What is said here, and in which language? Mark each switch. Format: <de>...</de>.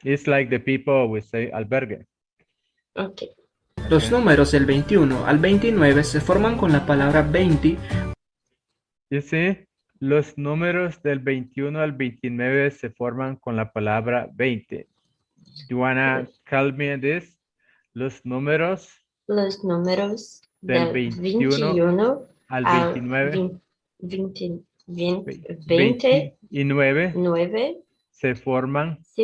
<en>It's like the people we say albergue. Okay.</en> <es>Los números del 21 al 29 se forman con la palabra 20.</es> <en>You see,</en> <es>los números del 21 al 29 se forman con la palabra 20.</es> <en>Do you wanna help me in this?</en> <es>Los números del 21 al al 29 20 y 9 9 se forman</es>